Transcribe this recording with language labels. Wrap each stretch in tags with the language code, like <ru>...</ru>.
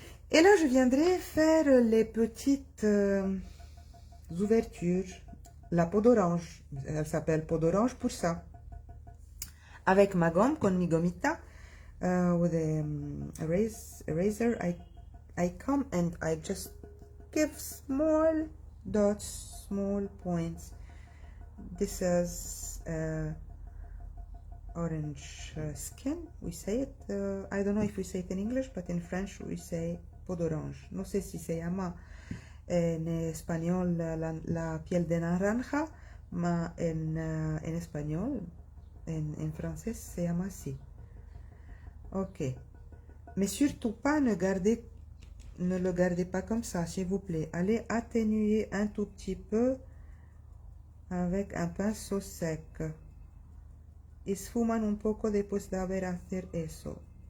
<fr>Et là, je viendrai faire les petites ouvertures. La peau d'orange. Elle s'appelle peau d'orange pour ça. Avec ma gomme,</fr> <es>con mi gomita.</es> <en>With a eraser, I come and I just give small dots, small points. This is orange skin, we say it. I don't know if we say it in English, but in French we say peau d'orange.</en> <es>No sé si se llama en español la piel de naranja, ma en español, en francés se llama así. Ok.</es> <fr>Mais surtout pas, ne le gardez pas comme ça, s'il vous plaît. Allez atténuer un tout petit peu avec un pinceau sec.</fr> <es>Esfuman un poco después de haber hacer eso.</es>